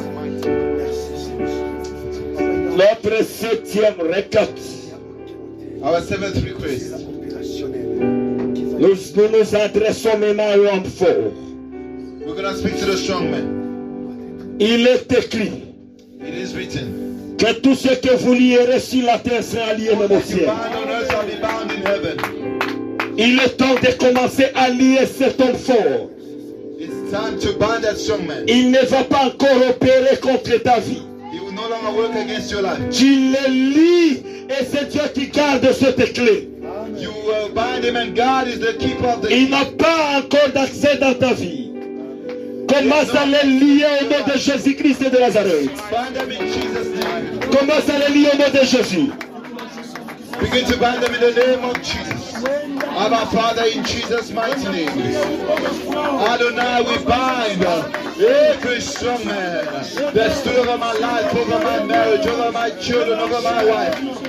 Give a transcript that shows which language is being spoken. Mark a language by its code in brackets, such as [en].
[fr] Notre septième requête. [en] Our seventh request. [fr] Nous nous adressons maintenant à l'homme fort. [en] We're going to speak to the strong man. [fr] Il est écrit [en] It is written, [fr] que tout ce que vous lierez sur la terre sera lié même au [en] what you [fr] ciel. [en] bind on earth shall be bound in heaven. [fr] Il est temps de commencer à lier cet homme fort. [en] It's time to bind that strong man. [fr] Il ne va pas encore opérer contre ta vie. [en] He will no longer work against your life. [fr] Tu le lis et c'est Dieu qui garde cette clé. [en] You bind him, and God is the keeper of the [fr] Il n'a pas encore d'accès dans ta vie. Commence à les lier au nom de Jésus-Christ de Nazareth. [en] Bind them in Jesus' name. [fr] Commence à les lier au nom de Jésus. [en] Begin to bind them in the name of Jesus. Our Father, in Jesus' mighty name. Adonai, we bind every strong man that stood over my life, over my marriage, over my children, over my wife.